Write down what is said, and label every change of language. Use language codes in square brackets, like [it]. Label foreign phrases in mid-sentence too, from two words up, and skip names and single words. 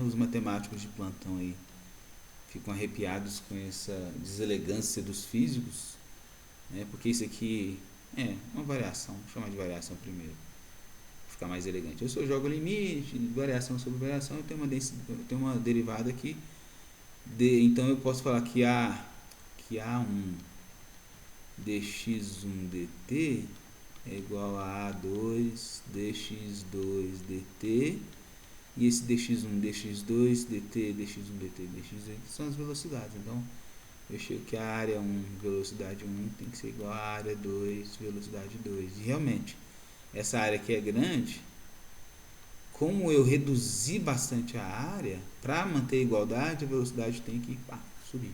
[pt] Os matemáticos de plantão aí ficam arrepiados com essa deselegância dos físicos, né? Porque isso aqui é uma variação, vou chamar de variação primeiro, para ficar mais elegante. Eu só jogo limite, variação sobre variação, eu tenho uma derivada aqui, então eu posso falar que A1 dx1 dt é igual a A2 dx2 dt, e esse dx1, dx2 dt, dx1 dt, dx2 são as velocidades. Então eu chego que a área 1, velocidade 1 tem que ser igual a área 2, velocidade 2. E realmente, essa área aqui é grande, como eu reduzi bastante a área, para manter a igualdade, a velocidade tem que subir.